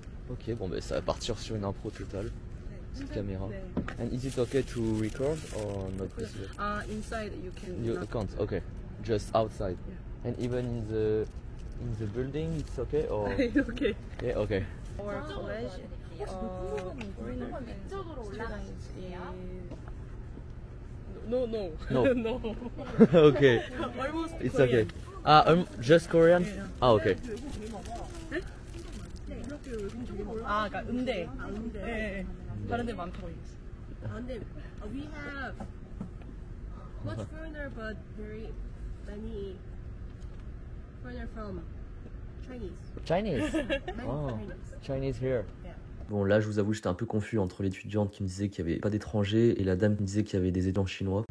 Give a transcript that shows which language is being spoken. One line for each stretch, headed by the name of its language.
French: Ok, bon bah ça va partir sur une impro totale. Petite caméra.
Korean: 네.
English: And is it okay to record or not possible? Inside you can. You not- can't. Okay. Just outside. Yeah. And even in the building, it's okay or okay. yeah, okay. Our college, foreigner students is no. No. no. Okay. Almost It's Korean. okay. Just Korean? Ah, okay.
Korean: 그러니까 음대. 네. 다른 데 많다고 얘기했어.
English: 근데 we have much foreigner but very many foreigner from Chinese. Chinese? Many Oh, Chinese. Chinese here. Yeah.
French: Bon, là, je vous avoue, j'étais un peu confus entre l'étudiante qui me disait qu'il n'y avait pas d'étrangers et la dame qui me disait qu'il y avait des étudiants chinois.